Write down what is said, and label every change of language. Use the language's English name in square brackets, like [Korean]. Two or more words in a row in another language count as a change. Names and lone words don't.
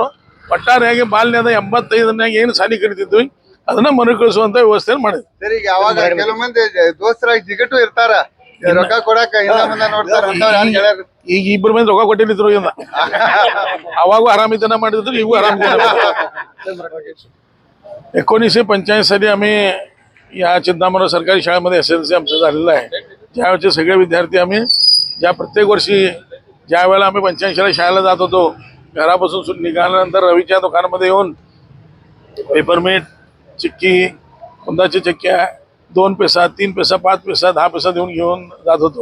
[Kannada] ಒಟ್ಟಾರೆಯಾಗಿ ಬಾಲ್ಯದ 85ನ್ಯಾಗ ಏನು ಶಾಲೆ ಕರಿತಿದ್ವಿ ಅದನ್ನ ಮರುಕಳಿಸುವಂತ ವ್ಯವಸ್ಥೆ ಮಾಡಿದ್ವಿ. ಕೆಲವು ಮಂದಿ ದೋಸ್ತರಾಗಿ ಜಿಗಟು ಇರ್ತಾರ, ರೊಕ್ಕ ಕೊಡಾಕ ಈಗ 2 ಮಂದಿ ರೊಕ್ಕ ಕೊಟ್ಟಿದ್ರು. ಅವಾಗೂ ಆರಾಮಿತನ ಮಾಡಿದ್ರು, ಈಗೂ ಆರಾಮಿತನ. [Marathi] 1985 साली आम्ही या चिंतामणराव सरकारी शाळेमध्ये SSLC आमचं झालेलं आहे. ज्यावेळेचे सगळे विद्यार्थी आम्ही प्रत्येक वर्षी ज्या वेळेला आम्ही 85ला शाळेला जात होतो, घरापासून निघाल्यानंतर रवीच्या दुकानामध्ये येऊन पेपरमेट, चिक्की, कुंदाची चक्क्या 2 पैसा 3 पैसा 5 पैसा 10 पैसा देऊन घेऊन जात होतो.